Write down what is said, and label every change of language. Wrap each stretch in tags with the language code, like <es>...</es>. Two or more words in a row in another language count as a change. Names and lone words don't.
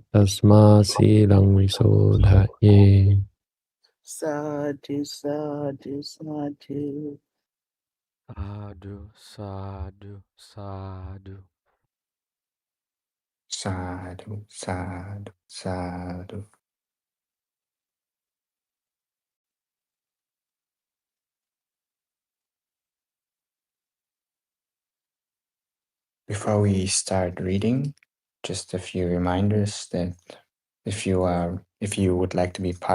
<pi>Tasma silang visodhaye. Sadhu, sadhu, sadhu. Sadhu, sadhu, sadhu. Sadhu, sadhu, sadhu.</pi> <en>Before we start reading, just a few reminders that if you would like to be part</en>